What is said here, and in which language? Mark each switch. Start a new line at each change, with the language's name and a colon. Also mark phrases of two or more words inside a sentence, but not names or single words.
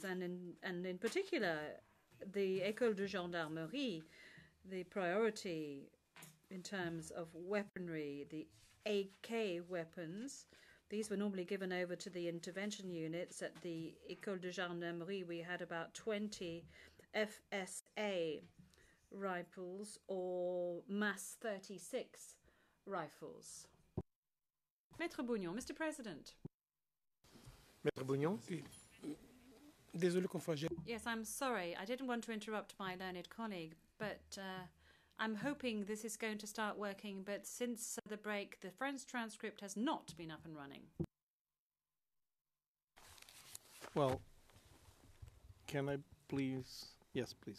English: And in particular, the École de Gendarmerie, the priority in terms of weaponry, the AK weapons, these were normally given over to the intervention units. At the École de Gendarmerie, we had about 20 FSA rifles or MAS 36 rifles. Maître Bougnon, Mr. President. Maître Bougnon?
French: Désolé, confrère.
English: Yes, I'm sorry. I didn't want to interrupt my learned colleague, but I'm hoping this is going to start working. But since the break, the French transcript has not been up and running. Well, can I please? Yes, please.